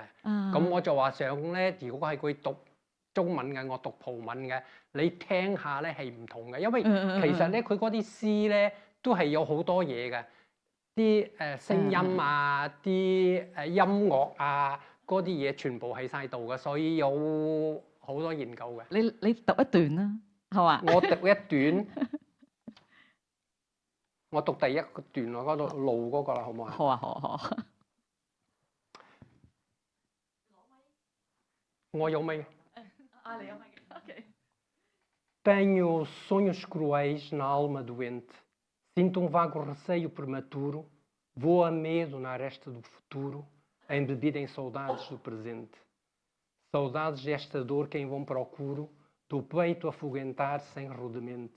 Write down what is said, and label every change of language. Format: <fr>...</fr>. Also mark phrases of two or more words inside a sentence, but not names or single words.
<yue>咁我就話想咧，如果係佢讀中文嘅，我讀葡文嘅，你聽下咧係唔同嘅，因為其實咧佢嗰啲詩咧都係有好多嘢嘅，啲聲音啊，啲音樂啊，嗰啲嘢全部喺晒度嘅，所以有好多研究嘅。你讀一段啦，係嘛？我讀一段，我讀第一個段落嗰度路嗰個啦，好唔好啊？好啊，好啊，好啊。我有咪？你有咪 ？OK。</yue> <pt>Tenho sonhos cruéis na alma doente. Sinto vago receio prematuro. Vou a medo na aresta do futuro, embebida em saudades do presente. Saudades desta dor que em vão procuro, do peito afoguentar sem rodemente.</pt>